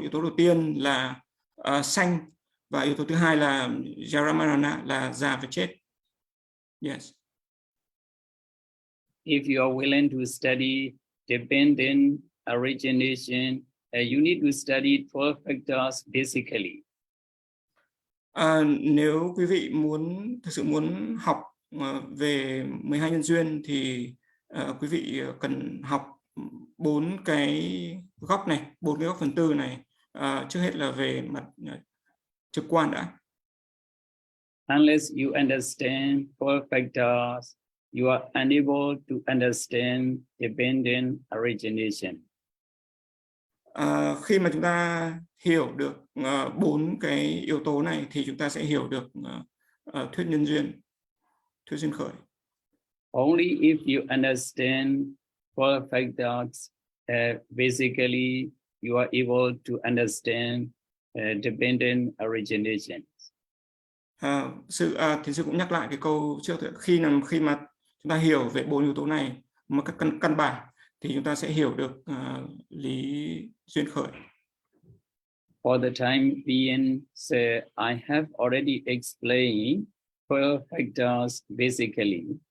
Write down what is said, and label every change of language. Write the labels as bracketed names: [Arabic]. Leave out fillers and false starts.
[Vietnamese] Yếu tố đầu tiên là sanh và yếu tố thứ hai là Jaramarana, là già và chết. [English] Yes. If you are willing to study dependent origination, you need to study 12 factors basically. [Vietnamese] Nếu quý vị thực sự muốn học về 12 nhân duyên thì quý vị cần học 4 cái góc này, 4 cái góc phần tư này. Trước hết là về mặt trực quan đã. [English] Unless you understand 12 factors, you are unable to understand dependent origination. [Vietnamese] Khi mà chúng ta hiểu được 4 cái yếu tố này thì chúng ta sẽ hiểu được thuyết nhân duyên, thuyết duyên khởi. [English] Only if you understand 12 factors, basically you are able to understand dependent origination. [Vietnamese] Thiền sư cũng nhắc lại cái câu trước, khi mà chúng ta hiểu về 4 yếu tố này một cách căn bản thì chúng ta sẽ hiểu được lý duyên khởi. [English] For the time being, so I have already explained 12 factors basically.